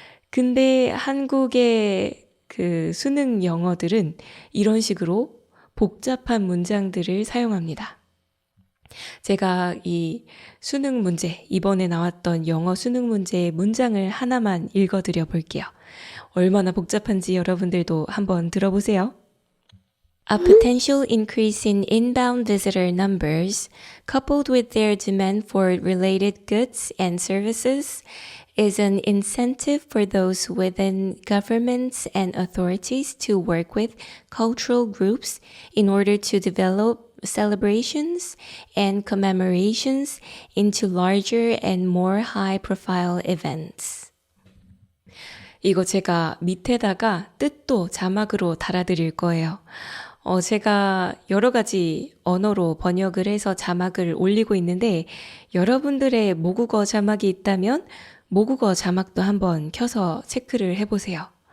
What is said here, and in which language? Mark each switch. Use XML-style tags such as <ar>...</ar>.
<ko>근데 한국의 그 수능 영어들은 이런 식으로 복잡한 문장들을 사용합니다. 제가 이 수능 문제, 이번에 나왔던 영어 수능 문제의 문장을 하나만 읽어드려 볼게요. 얼마나 복잡한지 여러분들도 한번 들어보세요.</ko> <en>A potential increase in inbound visitor numbers, coupled with their demand for related goods and services, is an incentive for those within governments and authorities to work with cultural groups in order to develop celebrations and commemorations into larger and more high-profile events.</en> <ko>이거 제가 밑에다가 뜻도 자막으로 달아드릴 거예요. 제가 여러 가지 언어로 번역을 해서 자막을 올리고 있는데 여러분들의 모국어 자막이 있다면 모국어 자막도 한번 켜서 체크를 해보세요.</ko>